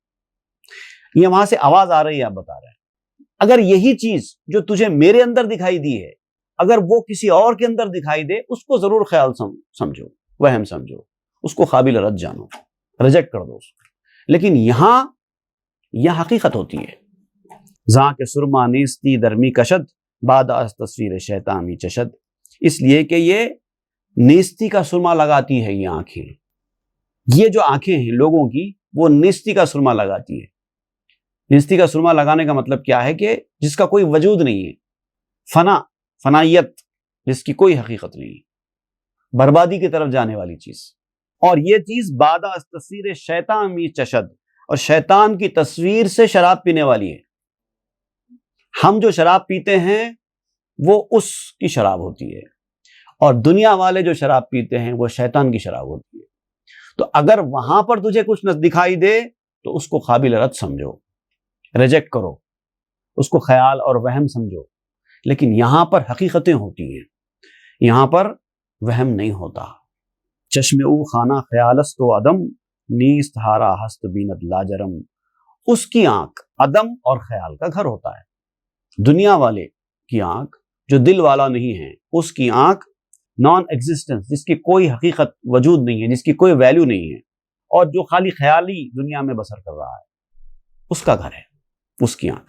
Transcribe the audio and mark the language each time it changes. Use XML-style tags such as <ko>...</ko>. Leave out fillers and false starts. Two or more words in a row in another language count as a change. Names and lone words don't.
<ur>یہ وہاں سے آواز آ رہی ہے، آپ بتا رہے ہیں اگر یہی چیز جو تجھے میرے اندر دکھائی دی ہے اگر وہ کسی اور کے اندر دکھائی دے، اس کو ضرور خیال سمجھو، وہم سمجھو، اس کو قابل رد جانو، ریجیکٹ کر دو اس کو۔ لیکن یہاں یہ حقیقت ہوتی ہے۔</ur> <fa>زاں کے سرما نیستی درمی کشد، بعد از تصویر شیطانی چشد۔</fa> <ur>اس لیے کہ یہ نیستی کا سرما لگاتی ہے، یہ آنکھیں، یہ جو آنکھیں ہیں لوگوں کی، وہ نیستی کا سرما لگاتی ہے۔ نیستی کا سرما لگانے کا مطلب کیا ہے کہ جس کا کوئی وجود نہیں ہے، فنائیت، جس کی کوئی حقیقت نہیں ہے، بربادی کی طرف جانے والی چیز۔ اور یہ چیز</ur> <fa>بعد از تصویر شیطان می چشد،</fa> <ur>اور شیطان کی تصویر سے شراب پینے والی ہے۔ ہم جو شراب پیتے ہیں وہ اس کی شراب ہوتی ہے، اور دنیا والے جو شراب پیتے ہیں وہ شیطان کی شراب ہوتی ہے۔ تو اگر وہاں پر تجھے کچھ نہ دکھائی دے تو اس کو قابل رد سمجھو، ریجیکٹ کرو، اس کو خیال اور وہم سمجھو۔ لیکن یہاں پر حقیقتیں ہوتی ہیں، یہاں پر وہم نہیں ہوتا۔</ur> <fa>چشم او خانہ خیالست و عدم، نیست ہارا ہست بیند لاجرم۔</fa> <ur>اس کی آنکھ عدم اور خیال کا گھر ہوتا ہے۔ دنیا والے کی آنکھ جو دل والا نہیں ہے، اس کی آنکھ</ur> <en>non existence,</en> <ur>جس کی کوئی حقیقت وجود نہیں ہے، جس کی کوئی ویلیو نہیں ہے، اور جو خالی خیالی دنیا میں بسر کر رہا ہے، اس کا گھر ہے اس کی آنکھ۔</ur>